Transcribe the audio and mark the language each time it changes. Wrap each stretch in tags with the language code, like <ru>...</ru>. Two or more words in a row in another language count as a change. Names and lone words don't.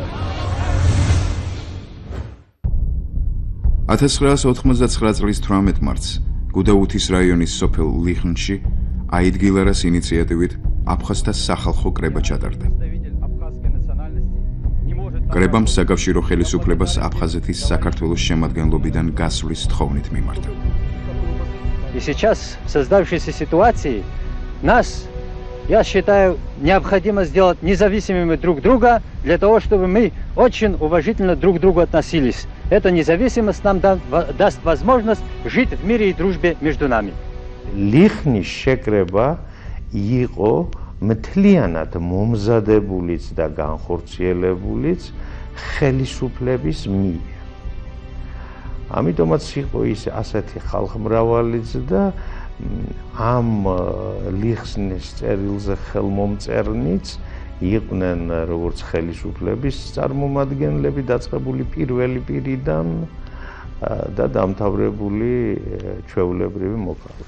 <ka>1989 წლის 18 მარტს გუდაუთის რაიონის სოფელ ლიხნში აიდგილარას ინიციატივით აფხაზთა სახალხო კრება ჩატარდა. კრებამ საკავშირო ხელისუფლებას აფხაზეთის საქართველოს შემადგენლობიდან გასვლის თხოვნით მიმართა.</ka> <ru>И сейчас в создавшейся ситуации нас, я считаю, необходимо сделать независимыми друг друга, для того, чтобы мы очень уважительно друг к другу относились. Эта независимость нам даст возможность жить в мире и дружбе между нами.</ru> <ka>ლიხნის შეკრება იყო მთლიანად მომზადებულიც და განხორციელებულიც ხელისუფლების მიერ. ამიტომაც იყო ის ასეთი ხალხმრავალიც და ამ ლიხსნის წერილზე ხელმომწერნიც იყვნენ როგორც ხელისუფლების წარმომადგენლები დაწყებული პირველი პირიდან და დამთავრებული ჩვეულებრივი მოკლა.</ka>